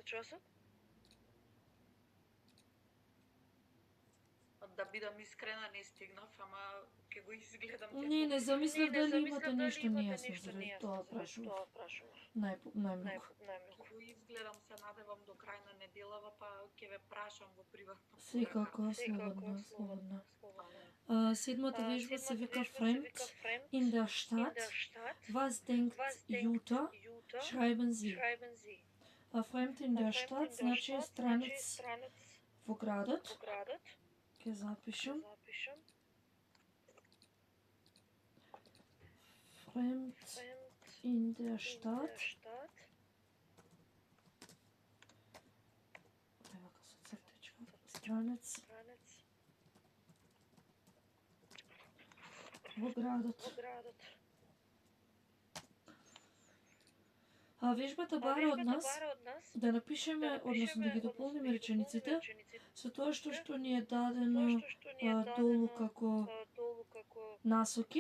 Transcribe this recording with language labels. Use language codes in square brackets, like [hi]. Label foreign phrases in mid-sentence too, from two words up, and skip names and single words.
[mk] Да бидам искрена, не стигнав, ама ќе го изгледам. Не замислев дали имате нешто нејасно, заради тоа прашував. Најмногу. Ќе го изгледам, се надевам до крај на неделава, па ќе ве прашам во приватно. Секако, слободно. Седмата вежба се вика [de] Fremd in der Stadt. Was denkt Jutta? Schreiben Sie. Fremd in der Stadt [mk] значи странец во градот. Ќе запишам. [de] Fremd in der Stadt. [mk] Ева со цртичка. Странец во градот. Вежбата бара од нас да напишеме, односно да ги дополниме речениците со тоа што ни е дадено долу како насоки.